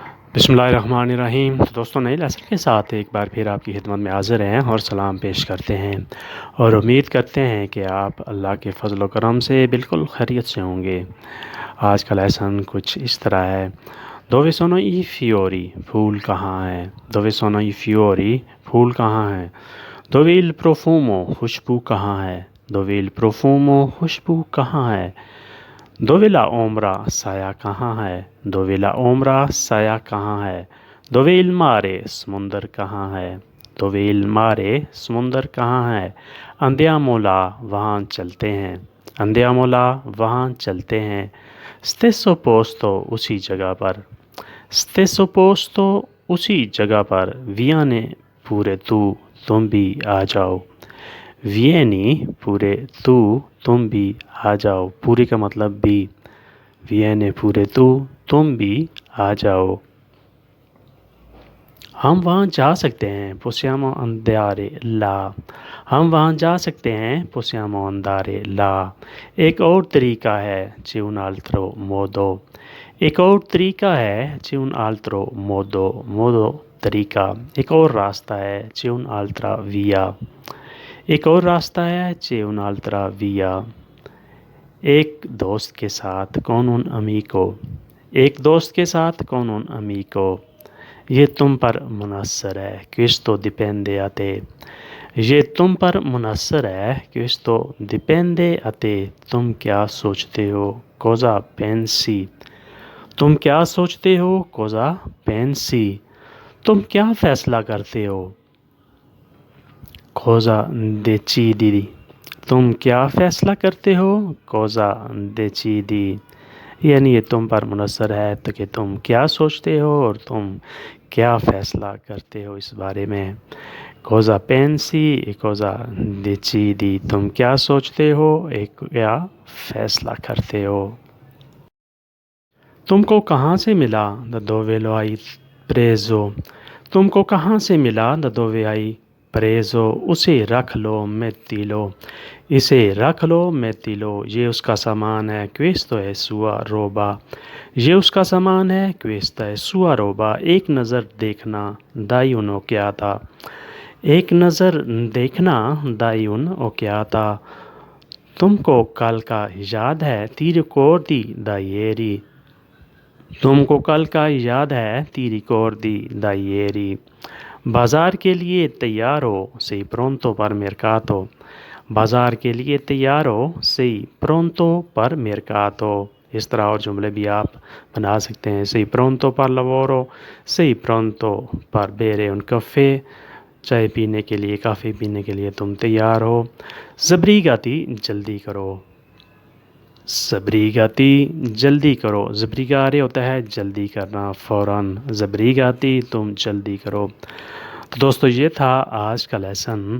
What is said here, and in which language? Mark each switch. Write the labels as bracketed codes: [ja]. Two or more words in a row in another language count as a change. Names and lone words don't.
[ur] بسم اللہ الرحمن الرحیم۔ تو دوستوں، نئے لیسن کے ساتھ ایک بار پھر آپ کی خدمت میں حاضر ہیں اور سلام پیش کرتے ہیں اور امید کرتے ہیں کہ آپ اللہ کے فضل و کرم سے بالکل خیریت سے ہوں گے. آج کا لیسن کچھ اس طرح ہے. [it] Dove sono i fiori, [ur] پھول کہاں ہے? [it] Dove sono i fiori, [ur] پھول کہاں ہے? [it] Dove il profumo, [ur] خوشبو کہاں ہے? [it] Dove il profumo, [ur] خوشبو کہاں ہے? [it] Dove la ombra, [ur] سایہ کہاں ہے? [it] Dove la ombra, [ur] سایہ کہاں ہے? [it] Dove il mare, [ur] سمندر کہاں ہے? [it] Dove il mare, [ur] سمندر کہاں ہے? [it] Andiamo là, [ur] وہاں چلتے ہیں. [it] Andiamo là, [ur] وہاں چلتے ہیں. [it] Stesso posto, [ur] اسی جگہ پر. [it] Stesso posto, [ur] اسی جگہ پر. [it] Vieni pure tu, [ur] تم بھی آ جاؤ. [it] Vieni pure tu, [ur] تم بھی آ جاؤ. pure کا مطلب بھی. [it] Vieni pure tu, [ur] تم بھی آ جاؤ. ہم وہاں جا سکتے ہیں. [it] possiamo andare là, [ur] ہم وہاں جا سکتے ہیں. [it] possiamo andare là। [ur] ایک اور طریقہ ہے. [it] c'è un altro modo, [ur] ایک اور طریقہ ہے. [it] c'è un altro modo, modo [ur] طریقہ۔ ایک اور راستہ ہے. [it] c'è un'altra via, [ur] ایک اور راستہ ہے. [it] c'è un'altra via। [ur] ایک دوست کے ساتھ [it] con un amico, [ur] ایک دوست کے ساتھ [it] con un amico। [ur] یہ تم پر منحصر ہے. [it] questo dipende a te, [ur] یہ تم پر منحصر ہے. [it] questo dipende a te, [ur] تم کیا سوچتے ہو? [it] cosa pensi, [ur] تم کیا سوچتے ہو? [it] cosa pensi, [ur] تم کیا فیصلہ کرتے ہو? [it] cosa decidi, [ur] تم کیا فیصلہ کرتے ہو? [it] cosa decidi, [ur] یعنی یہ تم پر منحصر ہے تو کہ تم کیا سوچتے ہو اور تم کیا فیصلہ کرتے ہو اس بارے میں. [it] cosa pensi e cosa decidi, [ur] تم کیا سوچتے ہو، ایک کیا فیصلہ کرتے ہو. تم کو کہاں سے ملا? [it] da dove lo hai preso, [ur] تم کو کہاں سے ملا? [it] da dove hai preso, [ur] اسے رکھ لو، mettilo، اسے رکھ لو، mettilo، یہ اس کا سامان ہے. [it] questo è sua roba, [ur] یہ اس کا سامان ہے. [it] questa è sua roba। [ur] ایک نظر دیکھنا, [it] dai un'occhiata, [ur] ایک نظر دیکھنا, [it] dai un'occhiata। [ur] تم کو کل کا یاد ہے? [it] ti ricordi da ieri, [ur] تم کو کل کا یاد ہے? [it] ti ricordi da ieri। [ur] بازار کے لیے تیار ہو, [it] sei pronto per mercato, [ur] بازار کے لیے تیار ہو, [it] sei pronto per mercato। [ur] اس طرح اور جملے بھی آپ بنا سکتے ہیں. [it] sei pronto per lavoro, sei pronto per bere un caffè, [ur] چائے پینے کے لیے، کافی پینے کے لیے تم تیار ہو. زبریگاتی، جلدی کرو، زبریگاتی، جلدی کرو. زبریگارے ہوتا ہے جلدی کرنا، فوراً۔ زبریگاتی، تم جلدی کرو. تو دوستوں، یہ تھا آج کا لیسن.